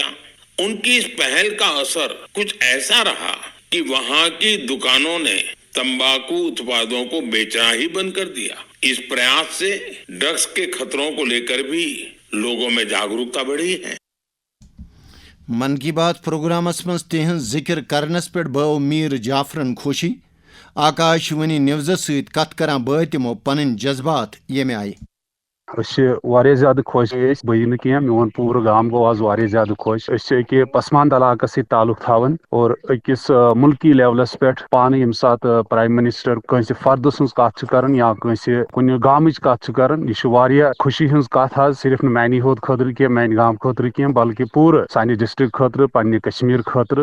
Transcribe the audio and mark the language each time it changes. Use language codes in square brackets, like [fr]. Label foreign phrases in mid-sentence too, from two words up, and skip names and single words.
[hi] उन की इस पहल का असर कुछ ऐसा रहा कि वहाँ की दुकानों ने तंबाकू उत्पादों को बेचना ही बंद कर दिया. इस प्रयास से ड्रग्स के ख़तरों को ले कर भी लोगों में जागरूकता बढ़ी है. [ks] من کی بات پروگرامس منٛز تِہنٛز ذِکر کرنس پٮ۪ٹھ بٲو میٖر جعفرن خوشی۔ آکاشوانی نِوزس سۭتۍ کتھ کران بٲے تِمو پنٕنۍ جذبات ییٚمہِ آیہِ۔ واریاہ زیادٕ خۄش ٲسۍ بٕے نہٕ کینٛہہ میون پوٗرٕ گام گوٚو آز واریاہ زیادٕ خۄش۔ أسۍ چھِ أکہِ پسماندٕ علاقس سۭتۍ تعلق تھاوان اور أکِس مُلکی لیولس پٮ۪ٹھ پانہٕ ییٚمہِ ساتہٕ [en] prime minister [ks] کٲنٛسہِ فردٕ سٕنٛز کتھ چھُ کران یا کٲنٛسہِ کُنہِ گامٕچ کتھ چھُ کران، یہِ چھُ واریاہ خوشی ہٕنٛز کتھ حظ، صرف نہٕ میانہِ ہوت خٲطرٕ کینٛہہ میانہِ گام خٲطرٕ کینٛہہ بلکہِ پوٗرٕ سانہِ ڈسٹرک خٲطرٕ پننہِ کشمیٖر خٲطرٕ۔